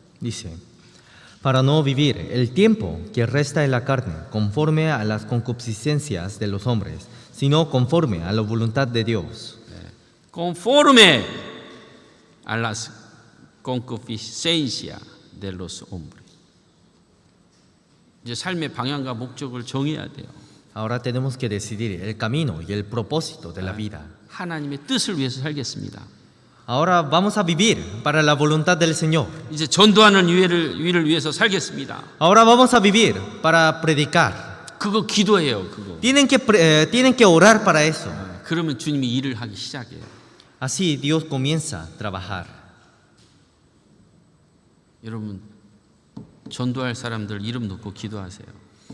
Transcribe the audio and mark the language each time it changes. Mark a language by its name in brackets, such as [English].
[Spanish] Dice, para no vivir el tiempo que resta en la carne conforme a las concupiscencias de los hombres, sino conforme a la voluntad de Dios. Conforme a las concupiscencias de los hombres. [Korean] 이제 삶의 방향과 목적을 정해야 돼요. [Spanish] Ahora tenemos que decidir el camino y el propósito de la vida. [Korean] 하나님의 뜻을 위해서 살겠습니다. [Spanish] Ahora vamos a vivir para la voluntad del Señor. [Korean] 이제 전도하는 일을 위해서 살겠습니다. [Spanish] Ahora vamos a vivir para predicar. [Korean] 그거 기도해요. 그거. [Spanish] Tienen que orar para eso. [Korean] 그러면 주님이 일을 하기 시작해요. [Spanish] Así Dios comienza a trabajar. [Korean] 여러분 전도할 사람들 이름 놓고 기도하세요.